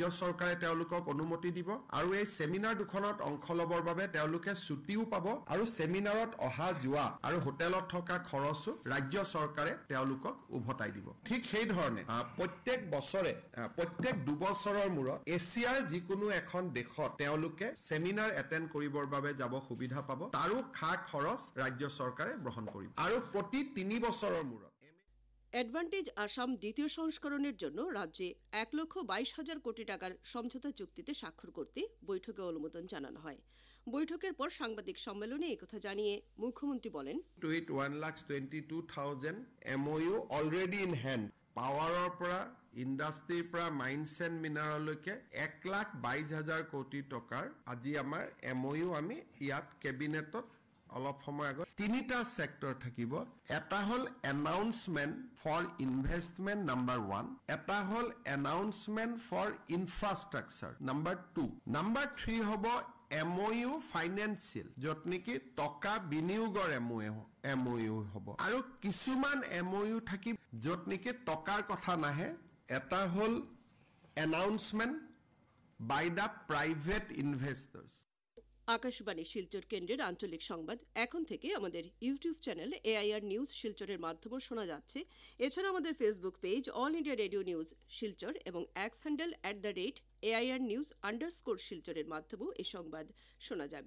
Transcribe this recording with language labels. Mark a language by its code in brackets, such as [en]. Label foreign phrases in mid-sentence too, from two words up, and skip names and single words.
[as] চৰকাৰে তেওঁলোকক অনুমতি দিব আৰু এই সেমিনাৰ দুখনত অংশ লবৰ বাবে তেওঁলোকে ছুটিও পাব আৰু সেমিনাৰত অহা যোৱা আৰু হোটেলত থকা খৰচো ৰাজ্য চৰকাৰে তেওঁলোকক উভতাই দিব ঠিক সেই ধৰণে প্ৰত্যেক বছৰে প্ৰত্যেক 2 বছৰৰ মূৰত এছিয়াৰ যিকোনো এখন দেশত তেওঁলোকে [en] seminar attend [as] কৰিবৰ বাবে যাব সুবিধা পাব তাৰো খা খৰচ ৰাজ্য চৰকাৰে গ্ৰহণ কৰিব আৰু প্ৰতি 3 বছৰৰ মূৰত [bn] অ্যাডভান্টেজ আসাম দ্বিতীয় সংস্করণের জন্য রাজ্যে 1,22,000 কোটি টাকার সমঝোতা চুক্তিতে স্বাক্ষর করতে বৈঠকে অনুমোদন জানানো হয়। বৈঠকের পর সাংবাদিক সম্মেলনে একথা জানিয়ে মুখ্যমন্ত্রী বলেন, [en] with 1,22,000 MOU already in hand [as] পাৱাৰৰ পৰা ইণ্ডাষ্ট্ৰীৰ পৰা [en] mines and [as] মিনাৰেললৈকে 1,22,000 কোটি টকাৰ আজি আমাৰ MOU আমি ইয়াত কেবিনেটত অলপ সময় আগত 3টা সেক্টৰ থাকিব। এটা হল [en] announcement for investment number 1, [as] এটা হল [en] announcement for infrastructure number 2, number 3 [as] হ'ব [en] MOU financial [as] য'ত নেকি টকা বিনিয়োগৰ MOU হ'ব আৰু কিছুমান MOU থাকিব য'ত নেকি টকাৰ কথা নাহে। এটা হল [en] announcement by the private investors. [bn] আকাশবাণী শিলচর কেন্দ্রের আঞ্চলিক সংবাদ এখন থেকে আমাদের ইউটিউব চ্যানেল AIR নিউজ শিলচরের মাধ্যমে শোনা যাচ্ছে। এছাড়া আমাদের ফেসবুক পেজ অল ইন্ডিয়া রেডিও নিউজ শিলচর এবং এক্স হ্যান্ডেল @AIR নিউজ_ শিলচরের মাধ্যমেও এই সংবাদ শোনা যাবে।